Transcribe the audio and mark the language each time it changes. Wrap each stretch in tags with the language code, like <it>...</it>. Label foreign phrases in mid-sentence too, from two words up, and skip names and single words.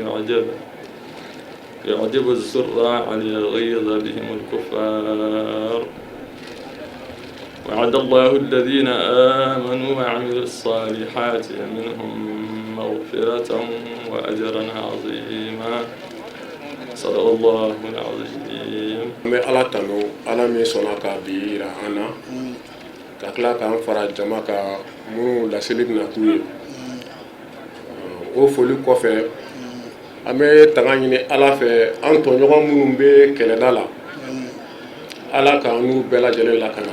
<ar>يعجب الزراع ليغيظ بهم الكفار وعد الله الذين آمنوا وعملوا الصالحات منهم مغفرة وأجرا عظيما صدق الله العظيم.</ar> <bm>An bɛ Ala tanu, Ala min sɔnna ka bi yira an na, ka tila k'an fara jama ka minnu laseli bɛna k'u ye. O foli kɔfɛ, an bɛ tanga ɲini Ala fɛ an tɔɲɔgɔn minnu bɛ kɛlɛda la, Ala ka n'u bɛɛ lajɛlen lakana.</bm>